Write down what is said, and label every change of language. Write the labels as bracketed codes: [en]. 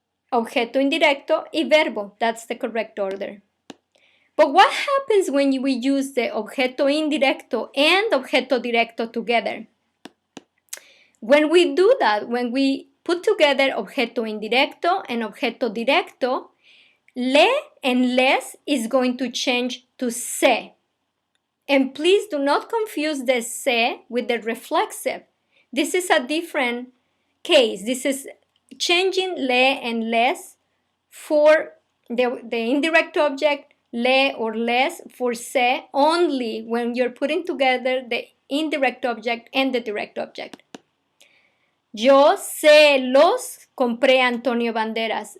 [es] Objeto indirecto y verbo. [en] That's the correct order. But what happens when we use the objeto indirecto and objeto directo together? When we do that, when we put together objeto indirecto and objeto directo, le and les is going to change to se. And please do not confuse the se with the reflexive. This is a different case. This is changing le and les for the indirect object, le or les, for se, only when you're putting together the indirect object and the direct object. [es] Yo se los compré a Antonio Banderas.